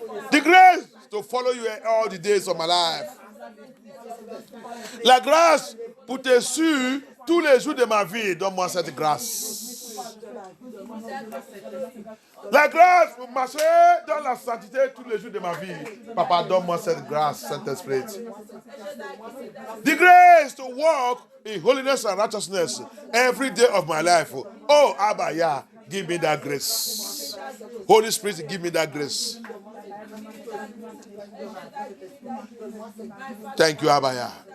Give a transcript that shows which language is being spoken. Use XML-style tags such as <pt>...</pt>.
<en>The grace to follow you all the days of my life.</en> <fr>La grâce pour te suivre tous les jours de ma vie. Donne-moi cette grâce. La grâce pour marcher dans la sainteté tous les jours de ma vie. Papa, donne-moi cette grâce, Saint-Esprit.</fr> <en>The grace to walk in holiness and righteousness every day of my life. Oh, Abaya, give me that grace. Holy Spirit, give me that grace. Thank you, Abaya.</en>